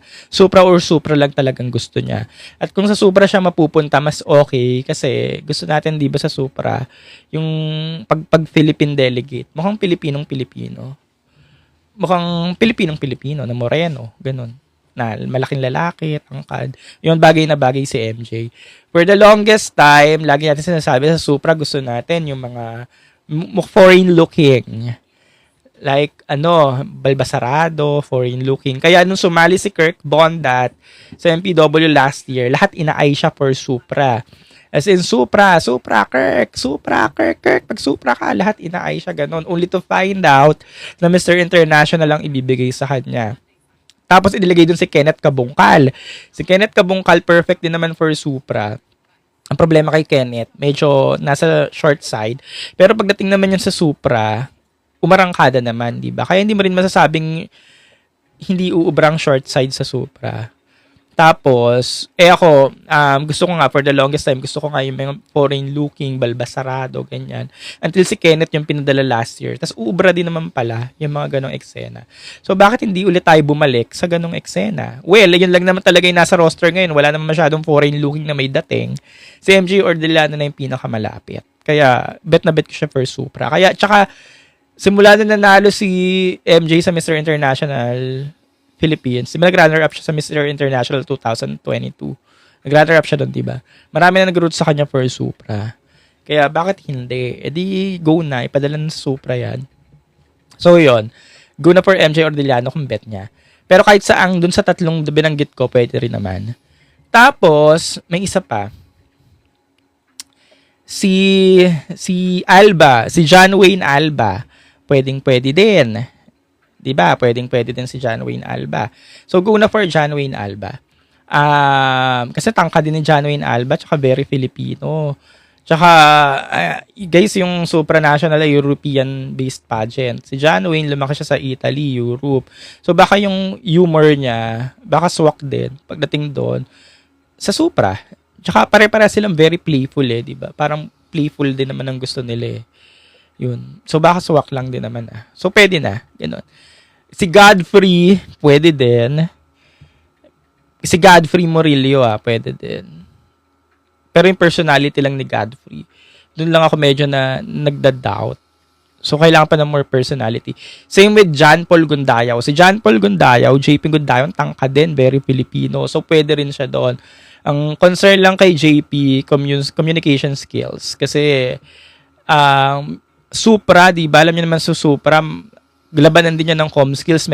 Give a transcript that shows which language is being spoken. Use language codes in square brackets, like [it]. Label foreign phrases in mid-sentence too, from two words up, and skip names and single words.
[tl] Supra or supra lang talagang gusto niya. At kung sa supra siya mapupunta, mas okay. Kasi gusto natin, di ba sa supra, yung pag [en] Philippine delegate, [tl] mukhang Pilipinong-Pilipino. Mukhang Pilipinong-Pilipino na moreno. Ganun. Na malaking lalaki, tangkad. Yun, bagay na bagay si MJ. [en] For the longest time, [tl] lagi natin sinasabi sa Supra, gusto natin yung mga [en] foreign looking. Like, Balbasarado, foreign looking. [tl] Kaya nung sumali si Kirk Bondat sa MPW [en] last year, [tl] lahat inaay siya for Supra. [en] As in, Supra, Kirk. [tl] Pag Supra ka, lahat inaay siya ganun. [en] Only to find out na Mr. [tl] International ang ibibigay sa kanya. Tapos inilagay dun si Kenneth Kabungkal. Si Kenneth Kabungkal, perfect din naman for Supra. Ang problema kay Kenneth, medyo nasa [en] short side. [tl] Pero pagdating naman yun sa Supra, umarangkada naman, di ba? Kaya hindi mo rin masasabing hindi uubrang [en] short side [tl] sa Supra. Tapos, ako, gusto ko nga, [en] for the longest time, [tl] gusto ko nga yung mga [en] foreign looking, [tl] Balbasarado, ganyan. Until si Kenneth yung pinadala [en] last year. [tl] Tapos, uubra din naman pala yung mga ganong eksena. So, bakit hindi ulit tayo bumalik sa ganong eksena? Well, yun lang naman talaga yung nasa roster ngayon. Wala naman masyadong [en] foreign looking [tl] na may dating. Si MJ Ordiliano na yung pinakamalapit. Kaya, bet na bet ko siya for Supra. Kaya, tsaka, simula na nanalo si MJ sa Mr. International Philippines. Nag-runner-up siya sa Mr. International 2022. Nag-runner-up siya doon, diba? Marami na nag-root sa kanya for Supra. Kaya, bakit hindi? E di, go na. Ipadala na sa Supra yan. So, yun. Go na for MJ Ordiliano kung bet niya. Pero kahit saang dun sa tatlong binanggit ko, pwede rin naman. Tapos, may isa pa. Si Alba, si John Wayne Alba, pwedeng-pwede din. Diba? Pwedeng-pwede din si John Wayne Alba. So, go na for John Wayne Alba. Kasi tangka din ni John Wayne Alba, tsaka [en] very Filipino. [tl] Tsaka, guys, yung supranational ay [en] European-based pageant. [tl] Si John Wayne, lumaki siya sa Italy, Europe. So, baka yung humor niya, baka swak din pagdating doon sa Supra. Tsaka pare-para silang [en] very playful [tl] di ba? Parang playful din naman ang gusto nila Yun. So, baka swak lang din naman So, pwede na. Ganun. Si Godfrey, pwede din. Si Godfrey Murillo, pwede din. Pero yung personality lang ni Godfrey, doon lang ako medyo na nagda-doubt. So, kailangan pa ng [en] more personality. Same with [tl] John Paul Gundayaw. Si John Paul Gundayaw, JP Gundayaw, tangka din, [en] very Filipino. [tl] So, pwede rin siya doon. Ang concern lang kay JP, [en] communication skills. [tl] Kasi, Supra, di ba? Alam niyo naman sa Supra, labanan din yan ng [en] com skills.